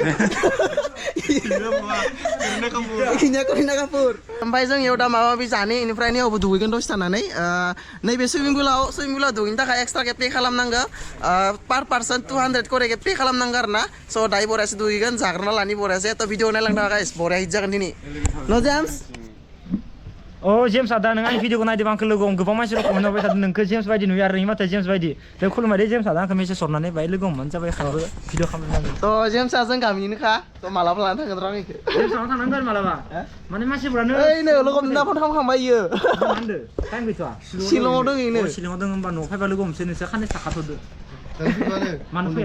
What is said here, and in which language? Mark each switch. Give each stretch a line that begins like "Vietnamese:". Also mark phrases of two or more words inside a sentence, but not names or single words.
Bodo: इखिनिया करिना कापुर ओमफ्राय जों इयाव दा माबा माबि जानि इनिफ्राय नैयावबो दुगैगोन दसे थानानै नैबे सुइमिं पुलाव दुगैनो थाखाय एक्सट्राके पे खालामनांगौ
English: per person
Bodo: 200 करे पे खालामनांगौ आरो ना स' दायो बरियासो दुगैगोन जाग्रोना लानि बरियासो थ' भिडिअ नायलांदों गाइस बरिया हिट जागोन दिनै न' जेम्स James ada nang video ko naidi bangkel logo gobaं मानसि रखम होनबाय थादों नोंखौ James बायदि नुयो आरो माथो James बायदि बे खुलुमबाय James ada kami sesornane बाय लोगो मोन जाबाय खालामो भिडिअ खालामनांगौ थ' James जों गामिनिनोखा थ' मालाबा लाना थांगोन र' आंखौ James थांनांगोन मालाबा माने मानसिफोरानो ओइ नो लोगो मोनना फन खालामखांबाय इयो मा होनदो टाइम गैथ'आ शिलंआव दङ इनो शिलंआव दङ होमबा न'आव फैबा लोगो हमसै नोंसोर खानै थाखाथ'दो मानो फैया